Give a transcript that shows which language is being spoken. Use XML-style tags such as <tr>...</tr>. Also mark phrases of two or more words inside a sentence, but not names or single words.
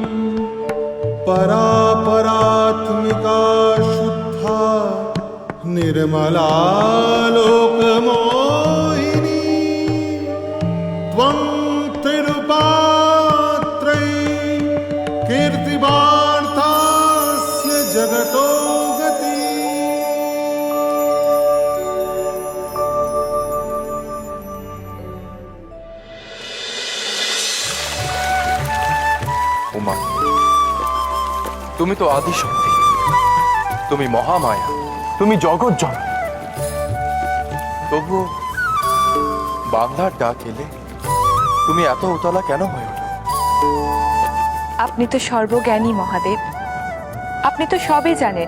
<sa>परापरात्मिका शुद्धा निर्मला लोकमोहिनी त्वं कीर्तिवार्तास्य जगतो गति। उमा,</sa> <bn>তুমি তো আদি শক্তি, তুমি মহামায়া, তুমি জগৎ জননী। তবু বাংলার ডাক এলে তুমি এত উতলা কেন হয়ে ওঠো? আপনি তো সর্বজ্ঞানী মহাদেব, আপনি তো সবই জানেন।</bn>